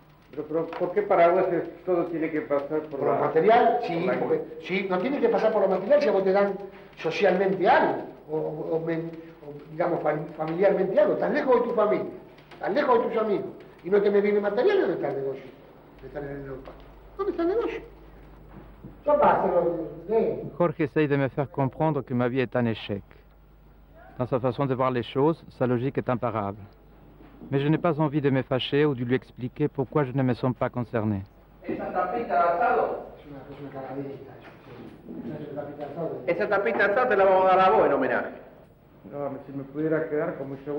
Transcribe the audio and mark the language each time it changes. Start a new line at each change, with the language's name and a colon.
Spanish: Pero ¿por qué para vos todo tiene que pasar por lo material? Sí, porque sí, no tiene que pasar por lo material si a vos te dan socialmente algo, o digamos familiarmente algo. Estás lejos de tu familia, estás lejos de tus amigos, y no tenés bienes materiales, ¿dónde está el negocio? De estar en Europa. ¿Dónde está el negocio?
French: Jorge essaye de me faire comprendre que ma vie est un échec. Dans sa façon de voir les choses, sa logique est imparable. Mais je n'ai pas envie de me fâcher ou de lui expliquer pourquoi je ne me sens pas concerné.
Spanish: ¿Esa tapita de asado? Esa tapita de asado te la vamos a dar a vos en homenaje. No, si me pudiera quedar con mucho gusto.